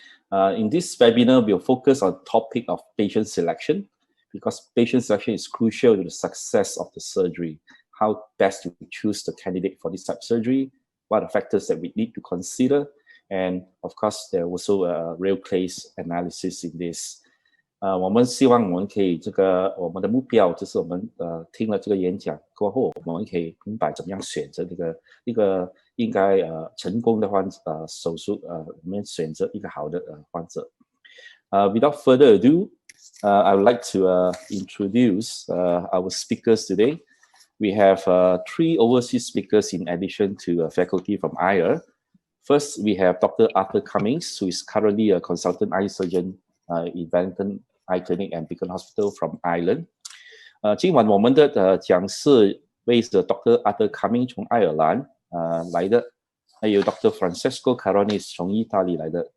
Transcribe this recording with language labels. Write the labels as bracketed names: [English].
[English] In this webinar, we'll focus on the topic of patient selection, because patient selection is crucial to the success of the surgery. How best to choose the candidate for this type of surgery, what are the factors that we need to consider, and of course, there also a real case analysis in this. [Chinese] 我们希望我们可以我们的目标就是我们听了这个演讲过后，我们可以明白怎么样选择一个应该成功的手术我们选择一个好的患者。 [English] Without further ado, I would like to introduce our speakers today. We have 3 overseas speakers in addition to faculty from IR. First, we have Dr. Arthur Cummings, who is currently a consultant eye surgeon in Wellington Eye Clinic and Beacon Hospital from Ireland. [Chinese] 今晚我们的讲师为是 Dr. Arthur Cummings 从爱尔兰来的，还有 Dr.Francesco Carones 从意大利来的。